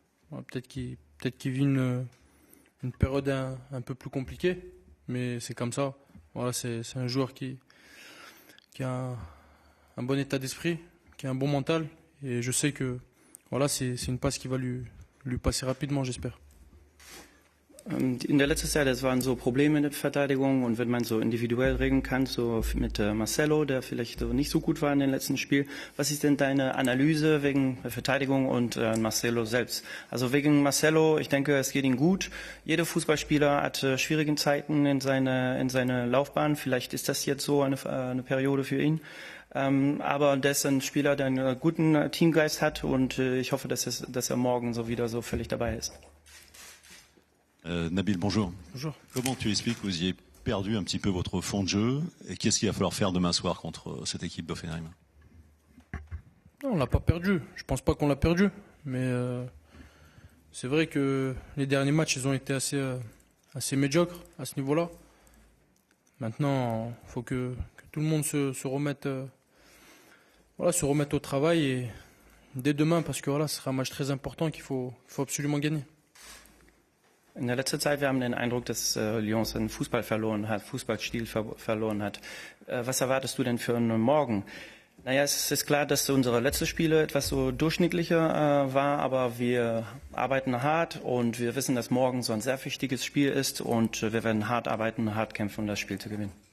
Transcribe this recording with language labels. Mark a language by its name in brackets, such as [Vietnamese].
[French] Voilà, peut-être qu'il vit une période un peu plus compliquée, mais c'est comme ça. Voilà, c'est un joueur qui a un bon état d'esprit, qui a un bon mental, et je sais que voilà, c'est une passe qui va lui passer rapidement, j'espère. [German] In der letzten Jahr, das waren so Probleme in der Verteidigung und wenn man so individuell reden kann, so mit Marcelo, der vielleicht so nicht so gut war in den letzten Spiel. Was ist denn deine Analyse wegen der Verteidigung und Marcelo selbst? Also wegen Marcelo, ich denke, es geht ihm gut. Jeder Fußballspieler hat schwierige Zeiten in seine Laufbahn. Vielleicht ist das jetzt so eine Periode für ihn. Aber der ist ein Spieler, der einen guten Teamgeist hat und ich hoffe, dass er morgen so wieder so völlig dabei ist. [French] Nabil, bonjour. Bonjour. Comment tu expliques que vous ayez perdu un petit peu votre fond de jeu et qu'est-ce qu'il va falloir faire demain soir contre cette équipe d'Hoffenheim? Non, on l'a pas perdu. Je pense pas qu'on l'a perdu, mais c'est vrai que les derniers matchs, ils ont été assez médiocres à ce niveau-là. Maintenant, il faut que tout le monde se remette au travail et dès demain, parce que voilà, ce sera un match très important qu'il faut absolument gagner. [German] In der letzten Zeit, wir haben den Eindruck, dass Lyon seinen Fußball verloren hat, Fußballstil verloren hat. Was erwartest du denn für einen Morgen? Naja, es ist klar, dass unsere letzten Spiele etwas so durchschnittlicher war, aber wir arbeiten hart und wir wissen, dass morgen so ein sehr wichtiges Spiel ist und wir werden hart arbeiten, hart kämpfen, um das Spiel zu gewinnen.